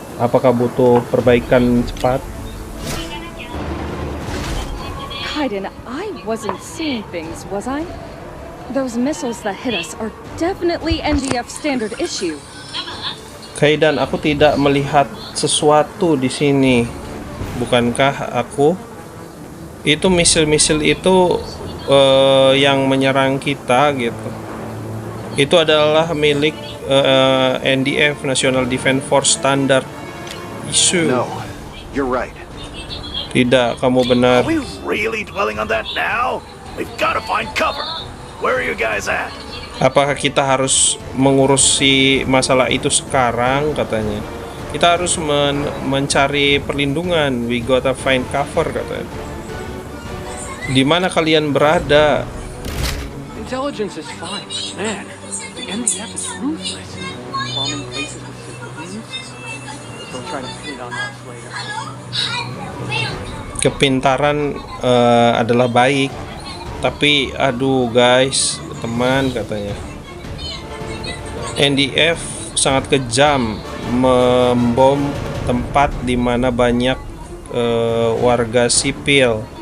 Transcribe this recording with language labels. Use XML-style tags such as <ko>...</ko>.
<id>Apakah butuh perbaikan cepat?</id> <en>Kaiden, I wasn't seeing things, was I? Those missiles that hit us are definitely NDF standard issue.</en> <id>Kaidan, aku tidak melihat sesuatu di sini. Bukankah aku? Itu misil-misil itu yang menyerang kita gitu. Itu adalah milik NDF, National Defense Force Standard issue.</id> <en>No, you're right.</en> <id>Tidak, kamu benar.</id> <en>Are we really dwelling on that now? We've got to find cover. Where are you guys at?</en> <id>Apakah kita harus mengurusi masalah itu sekarang katanya? Kita harus mencari perlindungan.</id> <en>We gotta find cover</en> <id>katanya. Di mana kalian berada?</id> <en>Intelligence is fine, man. The MDF is ruthless. Bombing places with civilians. They'll try to pin it on us later.</en> <id>Kepintaran adalah baik, tapi aduh guys, teman katanya, NDF sangat kejam membom tempat di mana banyak warga sipil.</id>